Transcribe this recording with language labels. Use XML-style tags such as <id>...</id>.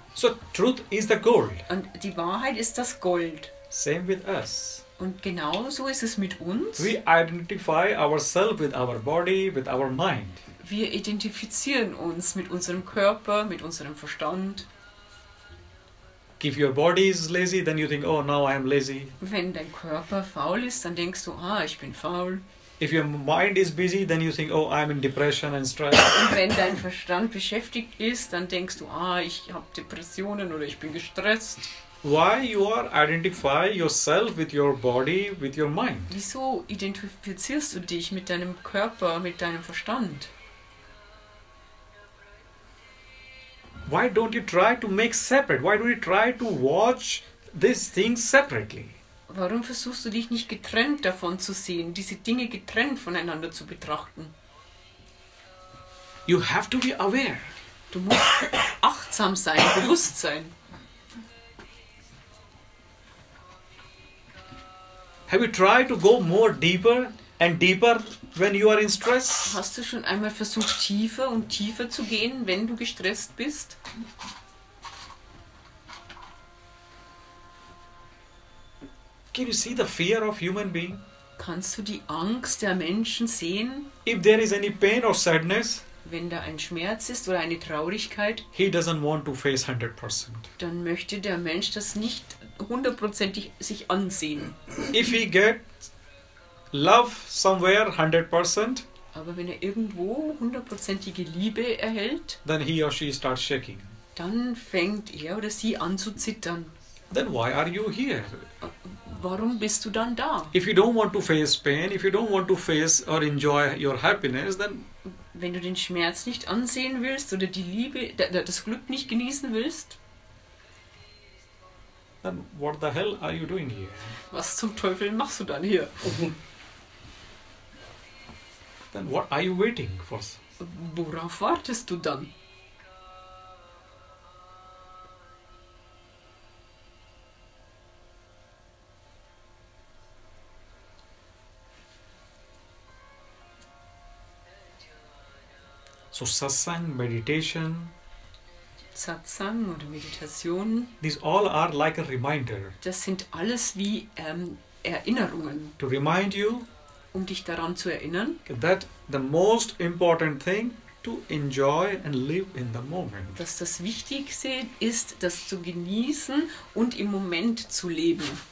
<en>So truth is the gold.</en> <de>Und die Wahrheit ist das Gold.</de> <en>Same with us.</en> <de>Und genau so ist es mit uns.</de> <en>We identify ourselves with our body, with our mind.</en> <de>Wir identifizieren uns mit unserem Körper, mit unserem Verstand.</de> <en>If your body is lazy, then you think, oh, now I am lazy.</en> <de>Wenn dein Körper faul ist, dann denkst du, ich bin faul.</de> <en>If your mind is busy, then you think, oh, I'm in depression and stress.</en> <de>Und wenn dein Verstand beschäftigt ist, dann denkst du, ich habe Depressionen oder ich bin gestresst.</de> <en>Why you are identify yourself with your body, with your mind?</en> <de>Wieso identifizierst du dich mit deinem Körper, mit deinem Verstand?</de> <en>why don't you try to make separate? Why don't you try to watch these things separately?</en> <de>Warum versuchst du dich nicht getrennt davon zu sehen, diese Dinge getrennt voneinander zu betrachten?</de> <en>You have to be aware.</en> <de>Du musst achtsam sein, bewusst sein.</de> <en>Have you tried to go more deeper and deeper when you are in stress?</en> <de>Hast du schon einmal versucht, tiefer und tiefer zu gehen, wenn du gestresst bist?</de> <en>Can you see the fear of human being?</en> <de>Kannst du die Angst der Menschen sehen,</de> <en>If there is any pain or sadness,</en> <de>wenn da ein Schmerz ist oder eine Traurigkeit?</de> <en>he doesn't want to face 100%.</en> <de>Dann möchte der Mensch das nicht hundertprozentig sich ansehen.</de> <en>If he gets love somewhere 100%,</en> <de>Aber wenn er irgendwo hundertprozentige Liebe erhält,</de> <en>then he or she starts shaking.</en> <de>dann fängt er oder sie an zu zittern.</de> <en>Then why are you here?</en> <de>Warum bist du dann da?</de> <en>If you don't want to face pain, if you don't want to face or enjoy your happiness, then</en> <de>Wenn du den Schmerz nicht ansehen willst oder die Liebe, das Glück nicht genießen willst,</de> <en>what the hell are you doing here?</en> <de>was zum Teufel machst du dann hier?</de> <en>Then what are you waiting for?</en> <de>Worauf wartest du dann?</de> <en>So Satsang, meditation,</en> <de>Satsang oder Meditation,</de> <en>these all are like a reminder</en> <de>das sind alles wie Erinnerungen,</de> <en>to remind you</en> <de>um dich daran zu erinnern,</de> <en>that the most important thing to enjoy and live in the moment.</en> <de>dass das Wichtigste ist, das zu genießen und im Moment zu leben.</de>